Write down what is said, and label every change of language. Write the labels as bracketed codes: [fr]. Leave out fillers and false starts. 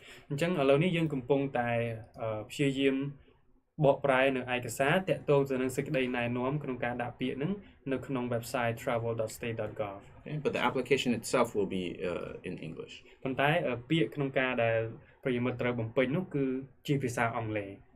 [km] អញ្ចឹងឥឡូវនេះយើងកំពុងតែព្យាយាមបកប្រែនៅឯកសារតាក់ទងទៅនឹងសេចក្តីណែនាំក្នុងការដាក់ពាក្យហ្នឹងនៅក្នុង website travel.state.gov. [en] Okay, but the application itself will be in English. [km] ប៉ុន្តែពាក្យក្នុងការដែលប្រិយមិត្តត្រូវបំពេញនោះគឺជាភាសាអង់គ្លេស